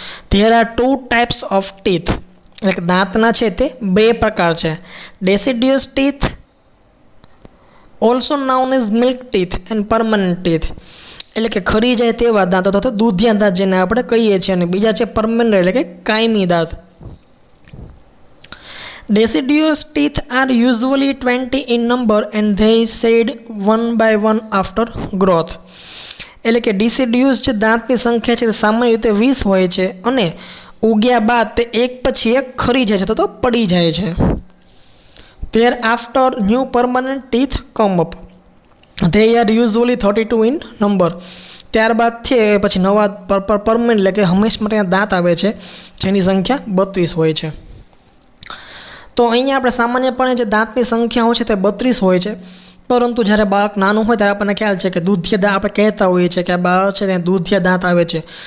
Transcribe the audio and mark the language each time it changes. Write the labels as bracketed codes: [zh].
[en] There are 2 types of teeth. [gu] એટલે કે દાંતના છે તે 2 પ્રકાર છે. [en] Deciduous teeth also known as milk teeth and permanent teeth. [gu] એટલે કે ખરી જાય તેવા દાંત અથવા તો દૂધિયા દાંત જેને આપણે કહીએ છીએ, અને બીજા છે પરમનન્ટ એટલે કે કાયમી દાંત. [en] Deciduous teeth are usually 20 in number and they shed one by one after growth. [gu] એટલે કે deciduous જે દાંતની સંખ્યા છે તે સામાન્ય રીતે 20 હોય છે, અને ઉગ્યા બાદ તે એક પછી એક ખરી જાય છે તો પડી જાય છે. [en] Thereafter new permanent teeth come up. They are usually 32 in number. [gu] ત્યારબાદ છે પછી નવા પરમનન્ટ એટલે કે હંમેશા માટે દાંત આવે છે જેની સંખ્યા 32 હોય છે. તો અહીંયા આપણે સામાન્યપણે જે દાંતની સંખ્યા હોય છે તે 32 હોય છે, પરંતુ જ્યારે બાળક નાનું હોય ત્યારે આપણને ખ્યાલ છે કે દૂધિયા દાંત આપણે કહેતા હોઈએ છીએ કે આ બાળક છે ત્યાં દૂધિયા દાંત આવે છે.